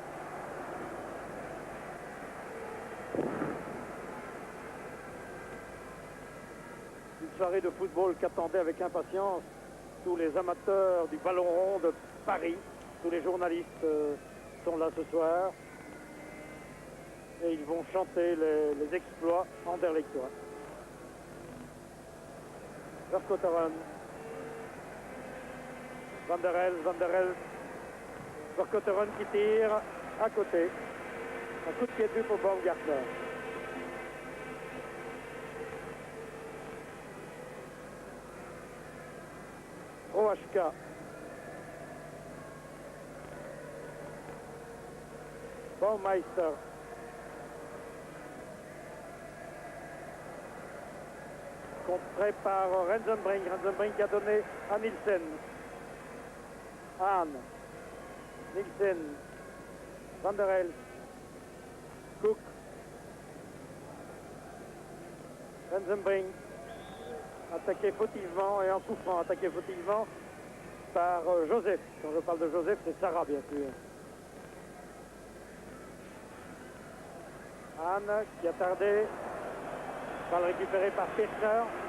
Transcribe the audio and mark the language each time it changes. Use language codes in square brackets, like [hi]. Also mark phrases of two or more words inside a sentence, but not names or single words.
[fr] Une soirée de football qu'attendaient avec impatience tous les amateurs du ballon rond de Paris. Tous les journalistes sont là ce soir. Et ils vont chanter les exploits anderlechtois. Vorkotteron. Van der Elst. Vorkotteron qui tire à côté. Un coup de pied de but pour Baumgartner. OHK. Baumeister. Contré par Hansenbrink. Hansenbrink a donné à Nielsen. Hahn. Nielsen. Van der Elst. Cook. Hansenbrink. Attaqué fautivement et en souffrant. Attaqué fautivement par Joseph. Quand je parle de Joseph, c'est Sarah, bien sûr. Hahn qui a tardé. Balle récupérée par Pirkner.